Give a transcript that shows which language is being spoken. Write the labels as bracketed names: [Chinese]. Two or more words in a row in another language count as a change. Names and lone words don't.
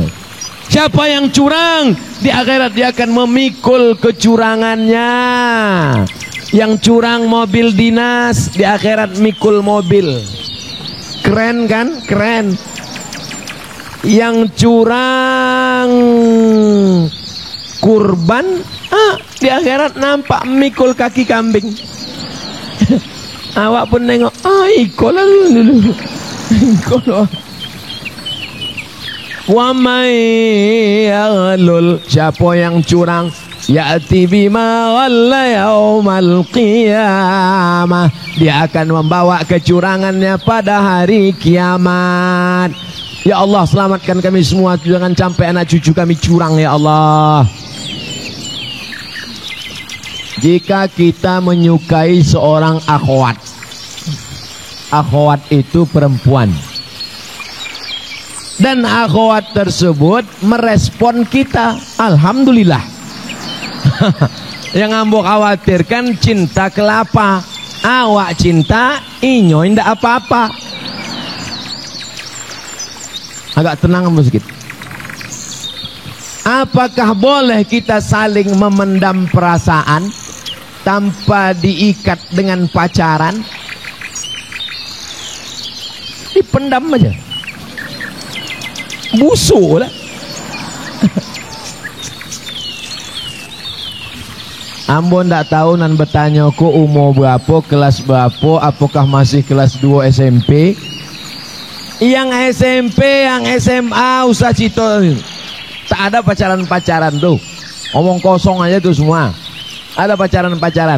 [Indonesian] Siapa yang curang di akhirat dia akan memikul kecurangannya. Yang curang mobil dinas di akhirat mikul mobil. Keren kan? Keren. Yang curang kurban di akhirat nampak mikul kaki kambing. [Minangkabau] Awak pun nengok, ikut lah dulu. [Indonesian] Ikut lah. [Arabic] ومن يغلل, [Indonesian] siapa yang curang, [Arabic] يأت بما غل يوم القيامة, [Indonesian] dia akan membawa kecurangannya pada hari kiamat. Ya Allah, selamatkan kami semua, jangan sampai anak cucu kami curang ya Allah. Jika kita menyukai seorang akhwat, akhwat itu perempuan, dan akhwat tersebut merespon kita, alhamdulillah. [Minangkabau] Yang ambo khawatirkan cinta kelapa, awak cinta inyo indak apa-apa. [Indonesian] Agak tenang sedikit. Apakah boleh kita saling memendam perasaan tanpa diikat dengan pacaran? Dipendam aja, busuk lah. [Minangkabau] Ambo ndak tahu nan bertanya ku umur berapa, kelas berapa, apakah masih kelas 2 SMP. [Indonesian] Yang SMP, yang SMA usah cito, tak ada pacaran-pacaran tuh. Omong kosong aja tuh semua. Ada pacaran-pacaran.